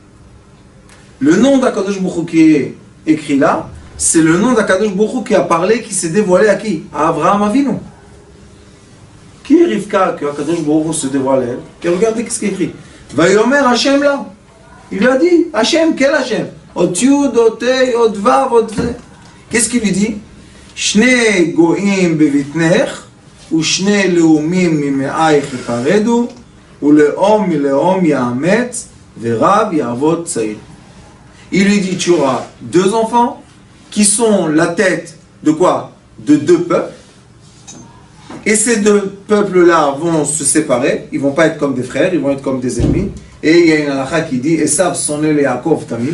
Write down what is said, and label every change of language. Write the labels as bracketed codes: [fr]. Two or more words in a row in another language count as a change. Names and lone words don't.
[fr] Le nom d' [he] הקדוש ברוך הוא [fr] qui est écrit là, c'est le nom d' [he] הקדוש ברוך הוא [fr] qui a parlé, qui s'est dévoilé à qui? À [he] אברהם אבינו. [fr] Qui est Rivka que [he] הקדוש ברוך הוא [fr] se dévoile à elle? Et regardez ce qui est écrit. [he] ויאמר השם [fr] là. Il lui a dit, Hashem, quel Hashem? [he] אות יוד, אות הא, אות וו, אות זה. [fr] Qu'est-ce qu'il lui dit? [he] שני גוים בבטנך, ושני לאמים ממעיך יפרדו, ולאם מלאם יאמץ, ורב יעבד צעיר. [fr] Il lui dit, tu auras deux enfants, qui sont la tête de quoi? De deux peuples. Et ces deux peuples-là vont se séparer, ils ne vont pas être comme des frères, ils vont être comme des ennemis. Et il y a une halakha qui dit [he] עשו שונא ליעקב תמיד.